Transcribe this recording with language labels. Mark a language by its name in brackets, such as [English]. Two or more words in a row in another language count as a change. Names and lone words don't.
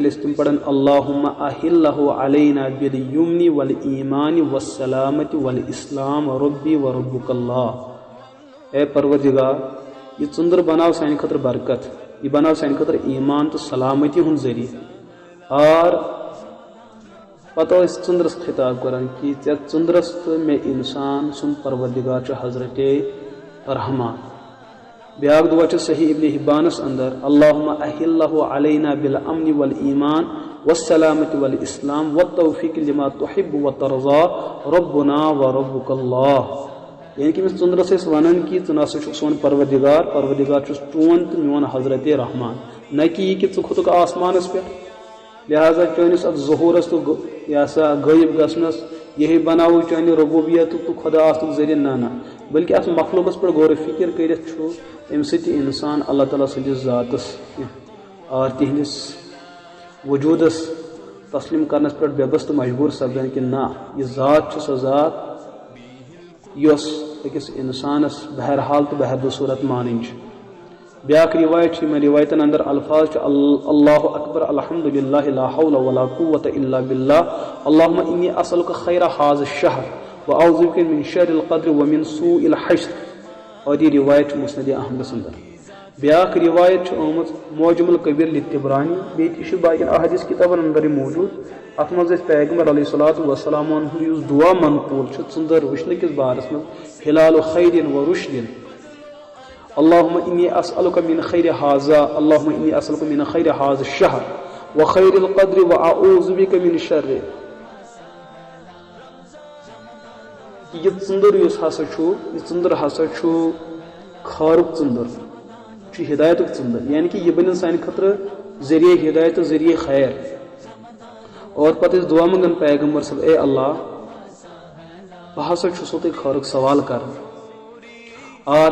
[Kashmiri] تیٚلہِ ٲسۍ تِم پران [Arabic] اللہُمَّ احلہ علینا بالیمنِ والایمان والسلامۃ والاسلام ربی وربک اللہ [Kashmiri] اے پروردگار یہ ژٔنٛدٕر بناو سانہِ خٲطرٕ برکت یہ بناو سانہِ خٲطرٕ ایمان تہٕ سلامتی ہُنٛد ذٔریعہٕ اور پتہٕ ٲسۍ ژٔنٛدرس خطاب کران کہ ژےٚ ژٔنٛدرس تہٕ مےٚ انسان سُنٛد پروردگار چھُ حضرت رحمان بیاکھ دعا چھُ صحیح ابن حبانس اندر [Arabic] اللہُمَّ احلہ علینا بالامن والایمان والسلامۃ والاسلام والتوفیق لما تحب وترضى ربنا وربک اللہ [Kashmiri] یعنی کہ أمِس ژٔنٛدرس ٲسۍ ونان کہ ژٕ نسا چھُکھ سون پروردگار چھُس چون تہٕ میون حضرت رحمان نہ کہ یہِ کہ ژٕ کھوٚتُکھ آسمانس پٮ۪ٹھ لہٰذا چٲنِس اتھ ظہوٗرس تہٕ یہِ ہسا غٲیب گژھنس یہے بناوو چانہِ ربوبیتُک تہٕ خۄدا آسنُک ذٔریعہٕ نہ بلکہ اتھ مخلوقس پٮ۪ٹھ غور و فکر کٔرِتھ چھُ امہِ سۭتۍ انسان اللہ تعالیٰ سٕنٛدِس ذاتس اور تِہنٛدِس وجوٗدس تسلیٖم کرنس پٮ۪ٹھ بےبس تہٕ مجبوٗر سپدان کہ نہ یہِ ذات چھِ سۄ ذات یۄس أکِس انسانس بہرحال تہٕ بہرحال صوٗرت مانٕنۍ چھِ بیاکھ روایت چھِ یِمن روایتن اندر الفاظ چھِ اللہ [Arabic] اکبر الحمدللہ لا حول ولا قوة الا باللہ اللہم انی اسألک خیر ھذا الشہر واعوذ بک من شر القدر ومن سوء [Kashmiri] الحشر اور یہ روایت چھِ مسند احمدس اندر بیاکھ روایت چھِ آمٕژ معجم الکبیر للطبرانی بیٚیہِ تہِ چھِ باقین احادیث کتابن اندر یہِ موجوٗد اتھ منٛز ٲسۍ پیغمبر علیہ الصلاۃ وسلامن ہُنٛد یُس دعا منقوٗل چھُ ژٔنٛدٕر وٕچھنہٕ کِس بارس منٛز [Arabic] ہلال خیر ورشد اللہم انی اسألک من خیر ھذا اللہم انی اسألک من خیر ھذا الشہر وخیر القدر واعوذ بک من شر [Kashmiri] یہ ژٔنٛدٕر یُس ہسا چھُ یہِ ژٔنٛدٕر ہسا چھُ خارُک ژٔنٛدٕر چھُ ہدایتُک ژٔنٛدٕر یعنی کہ یہِ بنن سانہِ خٲطرٕ ذریعہ ہدایت تہٕ ذریعہ خیر اور پتہٕ ٲسۍ دعا منگان پیغمبر صٲب اے اللہ بہٕ ہسا چھُسو تۄہہِ خٲرُک سوال کران اور